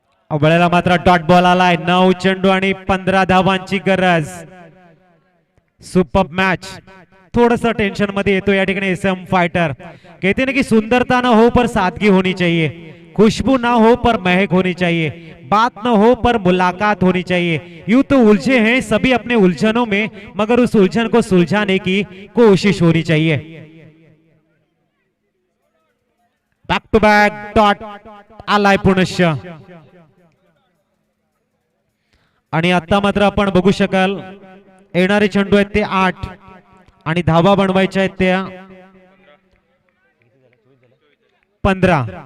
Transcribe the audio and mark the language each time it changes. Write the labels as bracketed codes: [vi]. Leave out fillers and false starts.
[mr] वेळेला मात्र dot ball आलाय. 9 चेंडू आणि 15 धावांची गरज. Super match. थोडस टेंशन मध्ये येतो या ठिकाणी एसएम फाइटर. [hi] कहते ना कि सुंदरता ना हो पर सादगी होनी चाहिए, खुशबू ना हो पर महक होनी चाहिए, बात ना हो पर मुलाकात होनी चाहिए. यूं तो उलझे हैं सभी अपने उलझनों में, मगर उस उलझन को सुलझाने की कोशिश होनी चाहिए. [mr] बॅक टू बॅक डॉट आलाय पुनश्च. आणि आता मात्र आपण बघू शकाल येणारे चेंडू आहेत ते 8 आणि धावा बनवायच्या आहेत त्या 15.